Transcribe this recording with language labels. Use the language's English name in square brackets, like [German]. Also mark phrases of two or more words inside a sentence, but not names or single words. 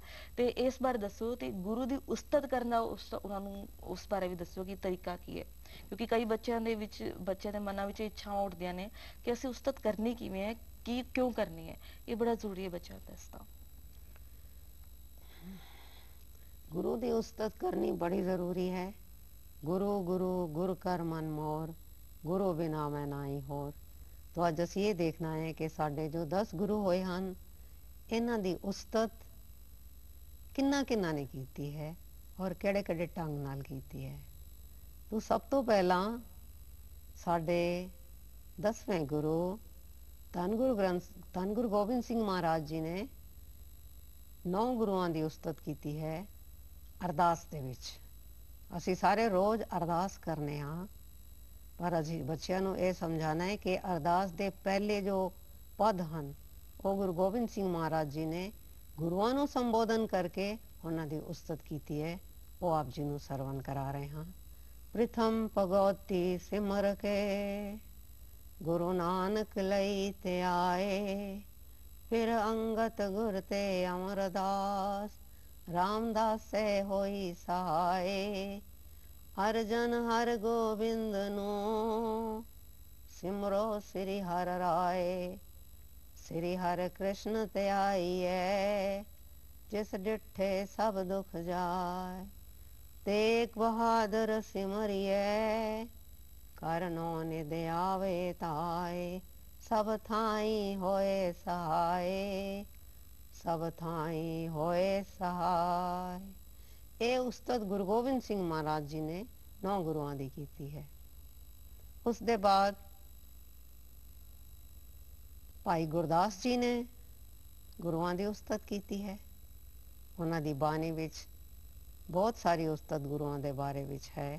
[Punjabi] ਤੇ ਇਸ ਬਾਰੇ ਦੱਸੋ, ਤੇ ਗੁਰੂ ਦੀ ਉਸਤਤ ਕਰਨਾ, ਉਹਨਾਂ ਨੂੰ ਉਸ ਬਾਰੇ ਵੀ ਦੱਸੋ ਕਿ ਤਰੀਕਾ ਕੀ ਹੈ, ਕਿਉਂਕਿ ਕਈ ਬੱਚਿਆਂ ਦੇ ਵਿੱਚ, ਬੱਚਿਆਂ ਦੇ ਮਨਾਂ ਵਿੱਚ ਇੱਛਾਵਾਂ ਉੱਠਦੀਆਂ ਨੇ ਕਿ ਅਸੀਂ ਉਸਤਤ ਕਰਨੀ ਕਿਵੇਂ ਹੈ, ਕੀ ਕਿਉਂ ਕਰਨੀ ਹੈ, ਇਹ ਬੜਾ ਜ਼ਰੂਰੀ ਹੈ ਬੱਚਿਆਂ ਦਾ ਦੱਸਣਾ। [Hindi] गुरु की उस्तत करनी बड़ी ज़रूरी है। [Punjabi] ਗੁਰੂ ਗੁਰੂ ਗੁਰ ਕਰ ਮਨ ਮੋਰ, ਗੁਰੂ ਬਿਨਾ ਮੈਂ ਨਾਈ ਹੋਰ। ਤੋ ਅੱਜ ਅਸੀਂ ਯੇ ਦੇਖਣਾ ਹੈ ਕਿ ਸਾਡੇ ਜੋ 10 ਗੁਰੂ ਹੋਏ ਹਨ, ਇਨ੍ਹਾਂ ਦੀ ਉਸਤਤ ਕਿੰਨਾ ਕਿੰਨਾ ਨੇ ਕੀਤੀ ਹੈ ਔਰ ਕਿਹੜੇ ਕਿਹੜੇ ਢੰਗ ਨਾਲ ਕੀਤੀ ਹੈ। ਤੋ ਸਭ ਤੋ ਪਹਿਲਾ ਸਾਡੇ 10ਵੇਂ ਗੁਰੂ ਧੰਨ ਗੁਰੂ ਗੋਬਿੰਦ ਸਿੰਘ ਮਹਾਰਾਜ ਜੀ ਨੇ 9 ਗੁਰੂਆਂ ਦੀ ਉਸਤਤ ਕੀਤੀ ਹੈ ਅਰਦਾਸ ਦੇ ਵਿੱਚ। ਅਸੀਂ ਸਾਰੇ ਰੋਜ਼ ਅਰਦਾਸ ਕਰਨੇ ਹਾਂ, ਪਰ ਅਸੀਂ ਬੱਚਿਆਂ ਨੂੰ ਇਹ ਸਮਝਾਣਾ ਹੈ ਕਿ ਅਰਦਾਸ ਦੇ ਪਹਿਲੇ ਜੋ ਪਦ ਹਨ ਉਹ ਗੁਰੂ ਗੋਬਿੰਦ ਸਿੰਘ ਮਹਾਰਾਜ ਜੀ ਨੇ ਗੁਰੂਆਂ ਨੂੰ ਸੰਬੋਧਨ ਕਰਕੇ ਉਹਨਾਂ ਦੀ ਉਸਤਤ ਕੀਤੀ ਹੈ। ਉਹ ਆਪ ਜੀ ਨੂੰ ਸਰਵਨ ਕਰਾ ਰਹੇ ਹਾਂ। ਪ੍ਰਥਮ ਭਗਵਤੀ ਸਿਮਰ ਕੇ ਗੁਰੂ ਨਾਨਕ ਲਈ ਤੇ ਆਏ, ਫਿਰ ਅੰਗਤ ਗੁਰ ਤੇ ਅਮਰਦਾਸ ਰਾਮਦਾਸ ਸੇ ਹੋਈ ਸਹਾਇ। ਹਰ ਜਨ ਹਰ ਗੋਬਿੰਦ ਨੋ ਸਿਮਰੋ ਸ੍ਰੀ ਹਰ ਰਾਇ। ਸ੍ਰੀ ਹਰ ਕ੍ਰਿਸ਼ਨ ਤੇ ਆਈ ਹੈ, ਜਿਸ ਡਿੱਠੇ ਸਭ ਦੁਖ ਜਾਇ। ਤੇਗ ਬਹਾਦਰ ਸਿਮਰੀਏ, ਕਰਨੋ ਨਿਦ ਆਵੇ ਤਾਇ। ਸਭ ਥਾਈ ਹੋਏ ਸਹਾਇ, ਸਭ ਥਾਈ ਹੋਏ ਸਹਾਇ। ਇਹ ਉਸਤਤ ਗੁਰੂ ਗੋਬਿੰਦ ਸਿੰਘ ਮਹਾਰਾਜ ਜੀ ਨੇ 9 ਗੁਰੂਆਂ ਦੀ ਕੀਤੀ ਹੈ। ਉਸ ਦੇ ਬਾਅਦ ਭਾਈ ਗੁਰਦਾਸ ਜੀ ਨੇ ਗੁਰੂਆਂ ਦੀ ਉਸਤਤ ਕੀਤੀ ਹੈ। ਉਹਨਾਂ ਦੀ ਬਾਣੀ ਵਿੱਚ ਬਹੁਤ ਸਾਰੀ ਉਸਤਤ ਗੁਰੂਆਂ ਦੇ ਬਾਰੇ ਵਿੱਚ ਹੈ।